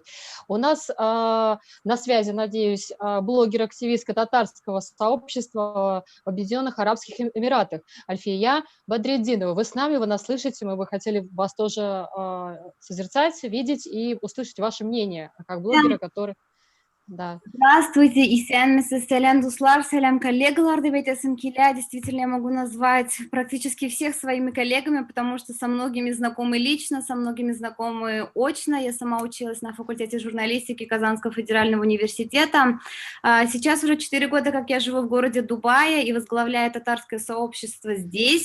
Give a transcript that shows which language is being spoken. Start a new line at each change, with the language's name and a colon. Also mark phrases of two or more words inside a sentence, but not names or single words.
Russian: У нас на связи, надеюсь, блогер-активист татарского сообщества в Объединенных Арабских Эмиратах Альфия Бадреддинова. Вы с нами, вы нас слышите, мы бы хотели вас тоже созерцать, видеть и услышать ваше мнение, как блогера, который... Да. Здравствуйте,
Tatar: исәнмесез, сәлем дуслар, сәлем коллегалар, деп айтасым килә.
Russian: Действительно, я могу назвать практически всех своими коллегами, потому что со многими знакомы лично, со многими знакомы очно. Я сама училась на факультете журналистики Казанского федерального университета. Сейчас уже 4 года, как я живу в городе Дубае и возглавляю татарское сообщество здесь.